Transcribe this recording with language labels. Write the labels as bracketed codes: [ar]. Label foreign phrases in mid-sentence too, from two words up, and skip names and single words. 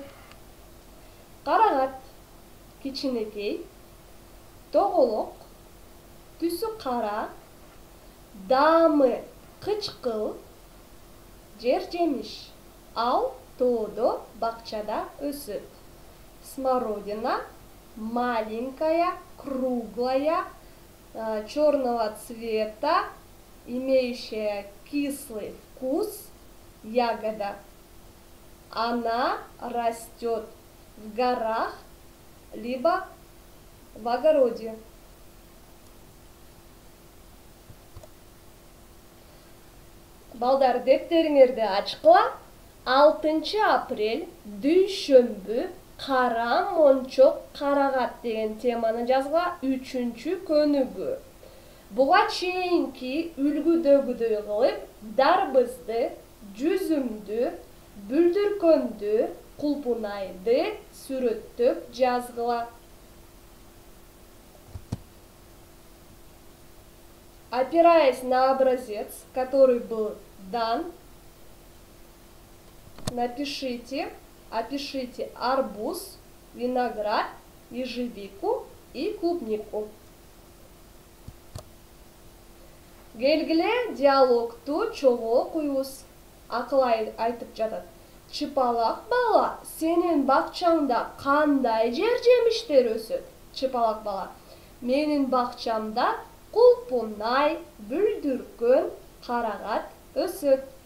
[ky] Карагат, кичинекей, тоголок, түсү кара, даамы кычкыл, жер жемиш. Ал тоодо, бакчада өсөт. [ru] Смородина маленькая, круглая, черного цвета, имеющая кислый вкус, ягода. Она растет в горах, либо в огороде. [ky] Балдар, дептериңерди ачкыла. 6 апрель дүйшөмбү кара мончок карагат деген теманы жазгыла 3-чү көнүгү. Буга чейинки үлгүдөгүдөй кылып дарбызды, жүзүмдү, бүлдүркөндү, кулпунайды сүрөттөп жазгыла. [ru] Опираясь на образец, который был дан, опишите арбуз, виноград, ежевику и клубнику. [ky] Келгиле диалогту чогуу окуйбуз. Акыл айтып жатат. Чыпалак бала, сенин бакчаңда кандай жер жемиштер өсөт? Чыпалак бала: менин бакчамда кулпунай, бүлдүркөн, карагат өсөт.